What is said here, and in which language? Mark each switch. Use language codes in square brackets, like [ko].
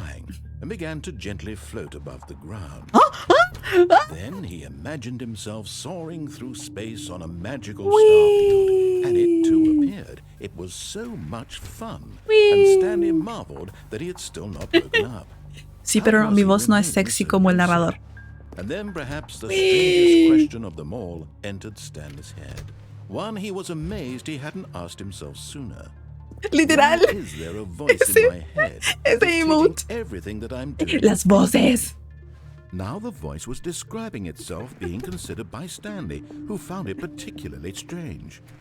[en] flying and began to gently float above the ground. Then he imagined himself soaring through space on a magical starfield, and it too appeared. It was so much fun, and Stanley marveled that he had still not woken up. [es] Sí, pero mi voz no es sexy como el narrador. [en] And then perhaps the strangest question of them all entered Stanley's head. One he was amazed he hadn't asked himself sooner. [es] Literal. [en] Why is there a voice in my head [es] Ese emote. [en] dictating everything that I'm doing? [es] Las voces. [en] Now the voice was describing itself being considered by Stanley, who found it particularly strange.